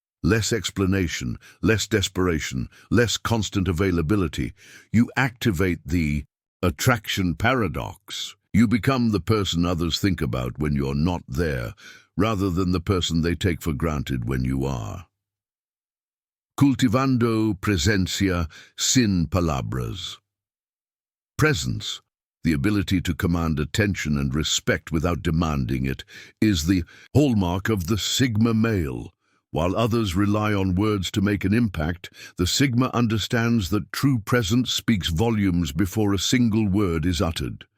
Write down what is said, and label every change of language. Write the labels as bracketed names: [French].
[English] Less explanation, less desperation, less constant availability. You activate the attraction paradox. You become the person others think about when you're not there, rather than the person they take for granted when you are. [Spanish] Cultivando presencia sin palabras. [English] Presence, the ability to command attention and respect without demanding it, is the hallmark of the Sigma male. While others rely on words to make an impact, the Sigma understands that true presence speaks volumes before a single word is uttered.